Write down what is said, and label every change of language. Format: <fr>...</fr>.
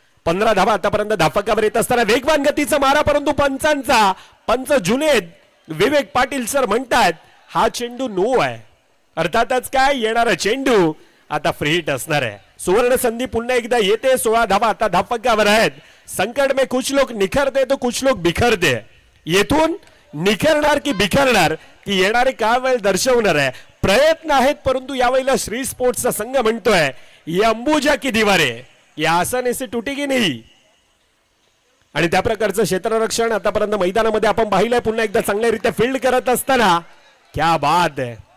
<mr>15 धावा आतापर्यंत धावफलकावर येत असताना वेगवान गतीचा मारा, परंतु पंच जुनेद विवेक पाटील सर म्हणतात हा चेंडू नो आहे. अर्थातच काय येणारा चेंडू आता फ्री हिट असणार आहे. सुवर्ण संधी पुन्हा एकदा येते. 16 धावा आता धावफलकावर आहेत.</mr> <hi>संकट में कुछ लोग निखरते तो कुछ लोग बिखरते.</hi> <mr>येथून निखरणार की बिखरणार की येणारे काळ वेळ दर्शवणार आहे. प्रयत्न आहेत परंतु यावेळेला श्री स्पोर्ट्सचा संघ म्हणतोय</mr> <hi>ये अंबुजा की दीवारे या आसानी से तुटेगी नाही.</hi> <mr>आणि त्या प्रकारचं क्षेत्ररक्षण आतापर्यंत मैदानामध्ये आपण पाहिलंय. पुन्हा एकदा चांगल्यारीत्या फील्ड करत असताना</mr> <hi>क्या बात</hi> <mr>आहे.</mr>